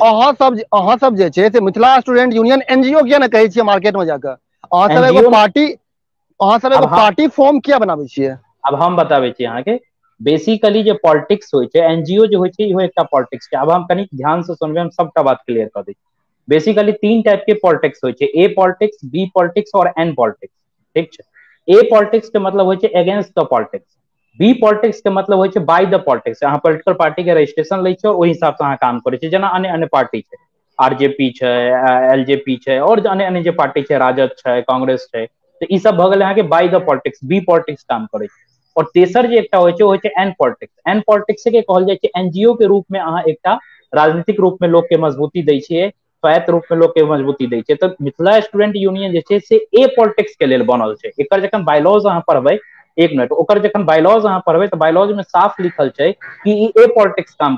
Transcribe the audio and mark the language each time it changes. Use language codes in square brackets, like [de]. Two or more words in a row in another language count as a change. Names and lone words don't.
[mai] सब अहाँ सब अहाँ सब जे छै से मिथिला स्टूडेंट यूनियन NGO किया ना कहै छियै मार्केट में जाकर? अहाँ सब एगो एनजीओ। पार्टी अहाँ सब एगो अब हम पार्टी फॉर्म किया बनाबै छियै? अब हम बताबै छी अहाँके। बेसिकली जे पॉलिटिक्स होइ छै, NGO जे होइ छै इहो एकटा पॉलिटिक्स छै। अब हम कनी ध्यान से सुनबै, हम सबटा बात क्लियर कर दै छी। बेसिकली 3 टाइप के पॉलिटिक्स होइ छै, A पॉलिटिक्स, B पॉलिटिक्स और N पॉलिटिक्स, ठीक छै। A पॉलिटिक्स के मतलब होइ छै [en] against the politics, [mai] B पॉलिटिक्स के मतलब होइ छै [en] by the politics. [mai] अहाँ [en] political party [mai] के रजिस्ट्रेशन लै छियै और ओहि हिसाब से अहाँ काम करै छियै, जेना अन्य अन्य पार्टी छै, RJP छै, LJP छै, और अन्य अन्य जे पार्टी छै, राजद छै, कांग्रेस छै, तो ई सब भऽ गेलै अहाँके [en] by the politics, B politics [mai] काम करै छै। और तेसर जे एकटा होइ छै ओ होइ छै एन पॉलिटिक्स। एन पॉलिटिक्स के कहल जाइ छै NGO के रूप में अहाँ एकटा राजनीतिक रूप में लोग के मजबूती दै छियै, स्वायत्त रूप में लोग के मजबूती दै छै। तो मिथिला स्टूडेंट यूनियन जे छै से ए पॉलिटिक्स के लेल बनल छै। एकर जखन बायलॉज अहाँ पढ़बै, एक मिनट, ओकर जखन बायलॉज अहाँ पढ़बै तो बायलॉज में साफ लिखल छै कि ई ए पॉलिटिक्स काम करतै।